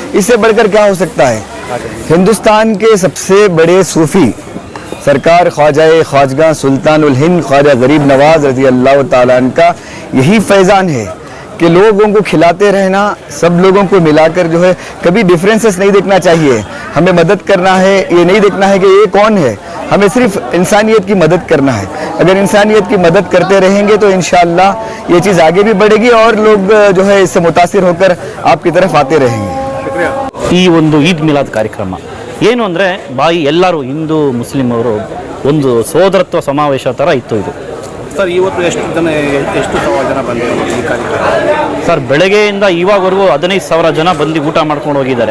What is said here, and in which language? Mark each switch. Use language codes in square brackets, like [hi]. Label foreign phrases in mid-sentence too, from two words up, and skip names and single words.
[hi] इससे बढ़कर क्या हो सकता है? हिंदुस्तान के सबसे बड़े सूफ़ी सरकार ख्वाजा ख्वाजगा सुल्तान उल हिंद ख्वाजा गरीब नवाज [ar] رضي الله تعالى عنه [hi] का यही फैज़ान है कि लोगों को खिलाते रहना, सब लोगों को मिलाकर जो है कभी डिफरेंसेस नहीं देखना चाहिए। हमें मदद करना है, ये नहीं देखना है कि ये कौन है, हमें सिर्फ इंसानियत की मदद करना है। अगर इंसानियत की मदद करते रहेंगे तो इंशाअल्लाह ये चीज़ आगे भी बढ़ेगी और लोग जो है इससे मुतासिर होकर आपकी तरफ आते रहेंगे। [kn] ಈ ಒಂದು ಈದ್ ಮಿಲಾದ್ ಕಾರ್ಯಕ್ರಮ ಏನು ಅಂದರೆ ಎಲ್ಲರೂ ಹಿಂದೂ ಮುಸ್ಲಿಂ ಅವರು ಒಂದು ಸೋದರತ್ವ ಸಮಾವೇಶ ಥರ ಇತ್ತು ಇದು ಸರ್ ಇವತ್ತು ಎಷ್ಟು ಜನ ಬಂದಿದ್ದಾರೆ ಈ ಕಾರ್ಯಕ್ರಮ? ಸರ್ ಬೆಳಗ್ಗೆಯಿಂದ ಇವಾಗವರೆಗೂ 15,000 ಜನ ಬಂದು ಊಟ ಮಾಡ್ಕೊಂಡು ಹೋಗಿದ್ದಾರೆ.